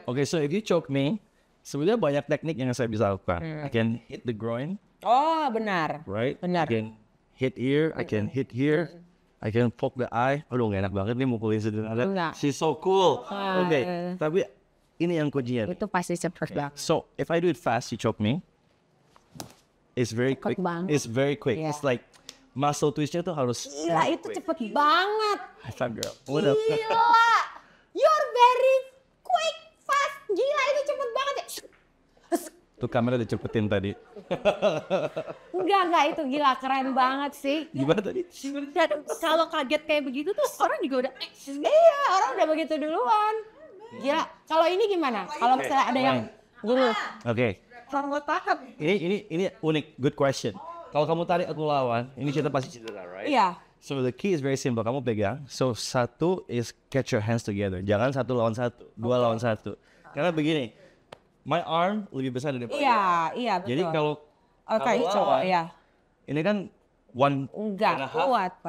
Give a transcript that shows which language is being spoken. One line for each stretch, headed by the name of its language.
English: Okay, so if you choke me,
Indonesian: sebenarnya banyak teknik yang saya bisa lakukan.
English: I can hit the groin,
Indonesian: Oh, benar.
English: right?
Indonesian: Benar.
English: I can hit here, I can hit here, I can poke the eye.
Indonesian: Aduh, gak enak banget nih mukulin sederhana. Enggak.
English: She's so cool.
Indonesian: Okay, tapi ini yang kuncinya. Itu pasti cepet banget.
English: So if I do it fast, you choke me. It's very quick.
Indonesian: banget.
English: It's very quick. Yeah. It's like muscle twistnya tuh harus.
Indonesian: Gila, itu cepet banget.
English: High five, girl. What up?
Indonesian: Gila.
English: You're very quick, fast.
Indonesian: Gila, itu cepet banget ya. Tuh kamera dicepetin tadi. Enggak, itu gila. Keren banget sih. Gimana tadi? Dan kalau kaget kayak begitu tuh orang juga udah. Iya, orang udah begitu duluan. Gila. Kalau ini gimana? Kalau misalnya ada yang gini. Oke. Kalau tahan. Ini unik.
English: Good question.
Indonesian: Kalau kamu tarik aku lawan, ini kita pasti cedera, right? Iya.
English: So the key is very simple.
Indonesian: Kamu pegang.
English: So satu is catch your hands together.
Indonesian: Jangan 1 lawan 1, 2 lawan 1. Karena begini, my arm lebih besar daripada. Iya, betul. Jadi kalau Oke, kamu coba lawan, ya. ini kan one Enggak
English: and a half
Indonesian: kuat